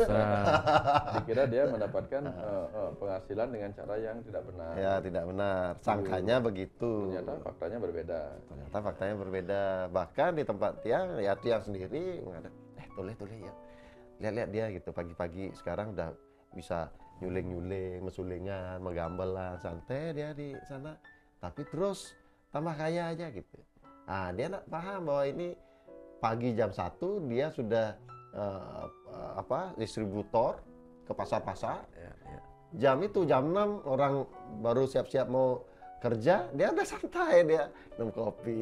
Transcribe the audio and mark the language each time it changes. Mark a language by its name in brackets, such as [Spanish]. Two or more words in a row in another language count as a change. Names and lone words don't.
[Indonesian] Dikira dia mendapatkan penghasilan dengan cara yang tidak benar. Ya, tidak benar. Sangkanya begitu. Ternyata faktanya berbeda. Ternyata faktanya berbeda. Bahkan di tempat Tiang, ya Tiang sendiri mengatakan, toleh ya. Lihat-lihat dia gitu pagi-pagi sekarang udah bisa nyuling-nyuling, mesulingan, menggambelan, santai dia di sana. Tapi terus tambah kaya aja gitu. Ah, dia nak paham bahwa ini pagi jam 1 dia sudah distributor ke pasar-pasar. Jam 6 orang baru siap-siap mau kerja, dia udah santai, dia minum kopi.